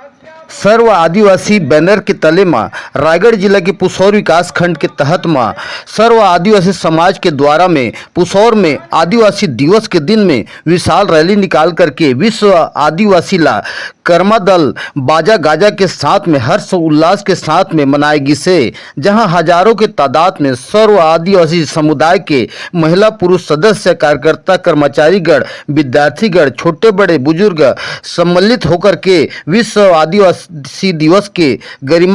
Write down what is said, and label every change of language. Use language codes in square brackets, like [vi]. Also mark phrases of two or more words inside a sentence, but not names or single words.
[hne] सर्व आदिवासी बैनर के तले मां रायगढ़ जिला के पुसौर विकास खंड के तहत मां सर्व आदिवासी समाज के द्वारा में पुसौर में आदिवासी दिवस के दिन में विशाल रैली निकाल करके विश्व आदिवासी ला कर्मा दल बाजा गाजा के साथ में हर्ष उल्लास के साथ में मनाएगी से, जहां हजारों के तादाद में सर्व आदिवासी समुदाय के महिला पुरुष सदस्य कार्यकर्ता कर्मचारीगण विद्यार्थीगण छोटे बड़े बुजुर्ग सम्मिलित होकर के विश्व आदिवासी दिवस के गरिमा